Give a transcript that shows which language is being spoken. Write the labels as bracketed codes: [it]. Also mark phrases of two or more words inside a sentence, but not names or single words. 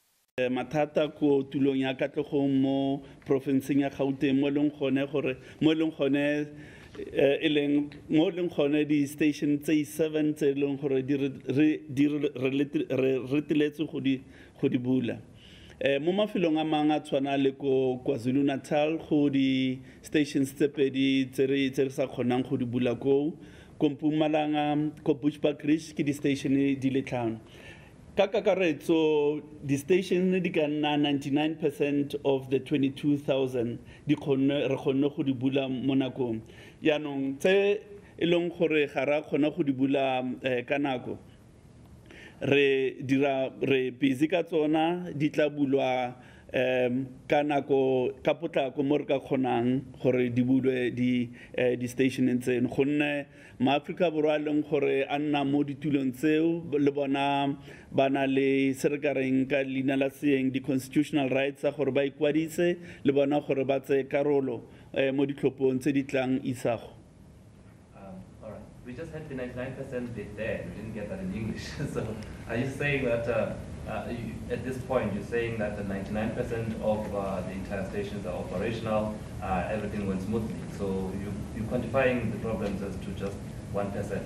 [tn] mathata ko tulong ya Katlehong mo provinceng ya Gauteng mo leng gone gore mo leng gone mo leng gone di station tse 7 tse leng gore di reteletse go di bula mo mafelong a mang a tshwana le ko KwaZulu-Natal go di stations tse pedi tse re sa kgonang go di bula ko Mpumalanga ko Bushbuckridge ke di station di le tlhano ka kakaretso di station di ka nna [en] 99% of the 22,000 [tn] re kgonne go di bula mo nakong yaanong tse e leng gore ga ra kgona go di bula ka nako re busy ka tsona di tla bulwa ka nako ka potlako mo re ka kgonang gore di bulwe di station tseno gonne maAfrika Borwa leng gore a nna mo ditulong tseo le bona ba na le se re ka reng ka leina la seeng di [en] constitutional rights [tn] tsa gore ba ikwadise le bona gore ba tse karolo mo ditlhophong tse di tlang isago. [en] All right. We just had the 99% bit there. We didn't get that in English. So are you saying that at this point you're saying that the 99% of the entire stations are operational, everything went smoothly? So you're quantifying the problems as to just 1%?